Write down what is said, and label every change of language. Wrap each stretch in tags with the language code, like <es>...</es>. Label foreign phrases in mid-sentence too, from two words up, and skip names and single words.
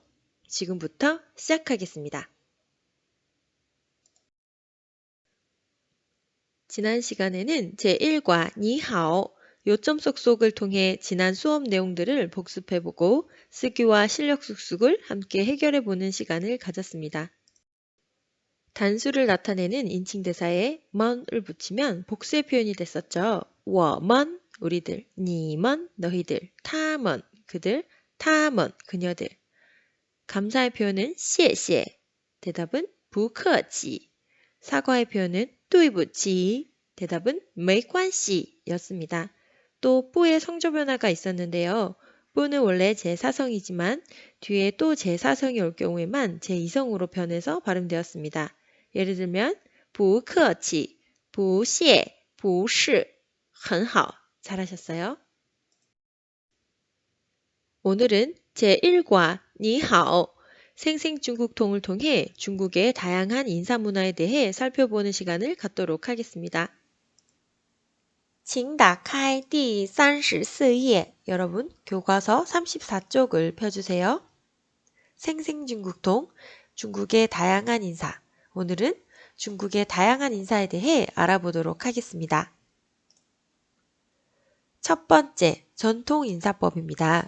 <ko>지금부터 시작하겠습니다. 지난 시간에는 제1과 니하오 요점 쏙쏙을 통해 지난 수업 내용들을 복습해보고 쓰기와 실력 쑥쑥을 함께 해결해보는 시간을 가졌습니다. 단수를 나타내는 인칭대사에 먼을 붙이면 복수의 표현이 됐었죠. 我们 우리들, 你们 너희들, 他们 그들, 他们 그녀들. 감사의 표현은 谢谢. 대답은 不客气. 사과의 표현은 对不起. 대답은 没关系 였습니다. 또 뿌의 성조 변화가 있었는데요. 뿌는 원래 제4성이지만 뒤에 또 제4성이 올 경우에만 제2성으로 변해서 발음되었습니다. 예를 들면</ko> <zh>不客气, 不谢, 不是, 很好.</zh> <ko>잘하셨어요. 오늘은 제1과 니하오 생생중국통을 통해 중국의 다양한 인사문화에 대해 살펴보는 시간을 갖도록 하겠습니다.</ko> <zh>请打开第34页.</zh> <ko>여러분, 교과서 34쪽을 펴주세요. 생생중국통, 중국의 다양한 인사. 오늘은 중국의 다양한 인사에 대해 알아보도록 하겠습니다. 첫 번째, 전통 인사법입니다.</ko>